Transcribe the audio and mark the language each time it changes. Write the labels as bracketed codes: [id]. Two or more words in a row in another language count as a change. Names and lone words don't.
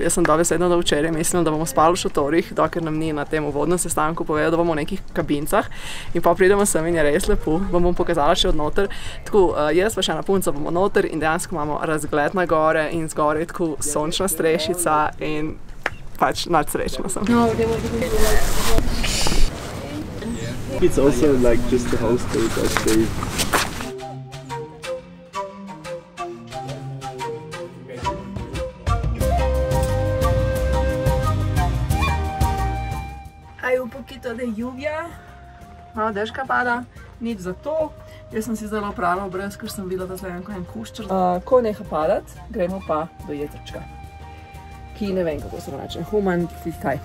[sl] Jaz sem dobesedno do včeraj mislila, da bomo spali v šotorih, dokler nam ni na tem uvodnem sestanku povedal, da bomo v nekih kabincah. In pa pridemo sem in je res lepo. Vam bom pokazala še od noter. Tako, jaz pa še ena punca bomo noter in dejansko imamo razgled na gore in zgore je tako sončna strešica in pač nadsrečna sem. [en] It's also like just the hostel that they... [es] Hay un poquito de lluvia, [sl] malo dežka pada, nič za to. Jaz sem si zdaj opravila obraz, ker sem videla, da zdaj en kuščer. Ko neha padat, gremo pa do jetrčka, ki ne vem, kako se reče. Human, kaj?